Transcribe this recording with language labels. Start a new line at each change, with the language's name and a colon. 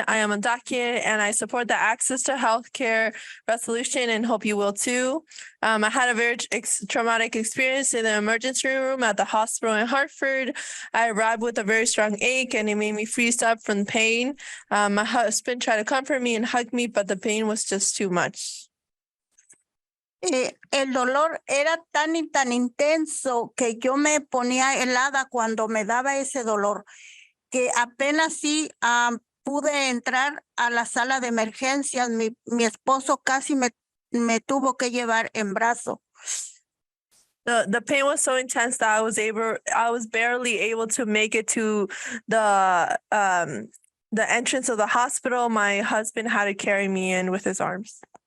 English: I am a docket and I support the Access to Healthcare resolution and hope you will too. I had a very traumatic experience in the emergency room at the hospital in Hartford. I arrived with a very strong ache and it made me freeze up from pain. My husband tried to comfort me and hug me, but the pain was just too much.
Spanish: El dolor era tan y tan intenso que yo me ponía helada cuando me daba ese dolor, que apenas sí pude entrar a la sala de emergencias. Mi esposo casi me tuvo que llevar en brazo.
English: The pain was so intense that I was barely able to make it to the entrance of the hospital. My husband had to carry me in with his arms.